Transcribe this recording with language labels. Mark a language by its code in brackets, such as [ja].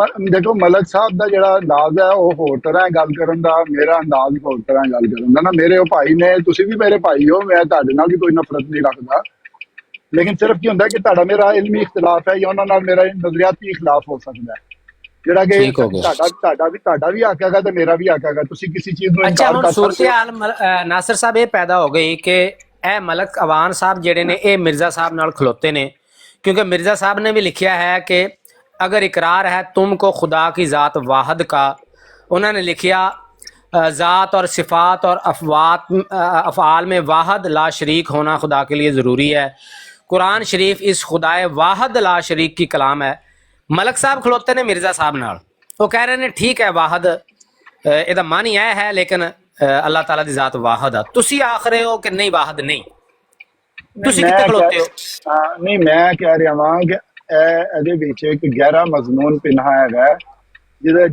[pa] ਦੇਖੋ ਮਲਕ ਸਾਹਿਬ ਦਾ ਜਿਹੜਾ ਅੰਦਾਜ਼ ਹੈ ਉਹ ਹੋਰ ਤਰ੍ਹਾਂ ਗੱਲ ਕਰਨ ਦਾ, ਮੇਰਾ ਅੰਦਾਜ਼ ਹੋਰ ਤਰ੍ਹਾਂ ਗੱਲ ਕਰਨ ਦਾ ਨਾ। ਮੇਰੇ ਉਹ ਭਾਈ ਨੇ, ਤੁਸੀਂ ਵੀ ਮੇਰੇ ਭਾਈ ਹੋ, ਮੈਂ ਤੁਹਾਡੇ ਨਾਲ ਵੀ ਕੋਈ ਨਫ਼ਰਤ ਨਹੀਂ ਰੱਖਦਾ, ਲੇਕਿਨ ਸਿਰਫ ਕੀ ਹੁੰਦਾ ਕਿ ਤੁਹਾਡਾ ਮੇਰਾ ਇਲਮੀ ਇਖਤਲਾਫ ਹੈ ਜਾਂ ਉਹਨਾਂ ਨਾਲ ਮੇਰਾ ਨਜ਼ਰੀਆਤੀ ਇਖਲਾਫ ਹੋ ਸਕਦਾ ਹੈ, ਜਿਹੜਾ ਕਿ ਤੁਹਾਡਾ ਵੀ ਹੱਕ ਹੈਗਾ ਤੇ ਮੇਰਾ ਵੀ ਹੱਕ ਹੈਗਾ। ਤੁਸੀਂ ਕਿਸੇ ਚੀਜ਼ ਨੂੰ ਅੱਛਾ ਇਨਕਾਰ ਹੁਣ ਕਰ ਸੂਰਤ ਸਕਦੇ ਹੋ। ਹਾਲ ਨਾਸਿਰ ਸਾਹਿਬ ਇਹ ਪੈਦਾ ਹੋ ਗਈ ਕਿ ਇਹ ਮਲਕ ਅਵਾਨ ਸਾਹਿਬ ਜਿਹੜੇ ਨੇ ਇਹ ਮਿਰਜ਼ਾ ਸਾਹਿਬ ਨਾਲ ਖਲੋਤੇ ਨੇ, [hi] क्योंकि मिर्जा साहब ने भी लिखा है कि अगर इकरार है तुमको खुदा की ज़ात वाहद का, उन्होंने लिखा ज़ात और सिफ़ात और अफ़आल में वाहद ला शरीक होना खुदा के लिए ज़रूरी है। कुरान शरीफ इस खुदाए वाहद ला शरीक की कलाम है। [pa] मलक साहब खलोते ने मिर्जा साहब नाल, [hi] वो कह रहे हैं ठीक है वाहद [pa] ਇਹਦਾ ਮਨ ਹੀ ਹੈ ਲੇਕਿਨ ਅੱਲਾਹ ਤਾਲਾ ਦੀ ਜ਼ਾਤ ਵਾਹਿਦ ਆ, ਤੁਸੀਂ ਆਖ ਰਹੇ ਹੋ ਕਿ ਨਹੀਂ ਵਾਹਿਦ ਨਹੀਂ, ਤੁਸੀਂ ਕਿੱਥੇ ਖਲੋਤੇ ਹੋ? ਨਹੀਂ ਮੈਂ ਕਹਿ ਰਿਹਾ ਵਾਂ ਕਿ ਇਹਦੇ ਵਿੱਚ ਇੱਕ ਗਹਿਰਾ ਮਜ਼ਮੂਨ ਪਿਨਹਾ ਹੈਗਾ ਜਿਹਦਾ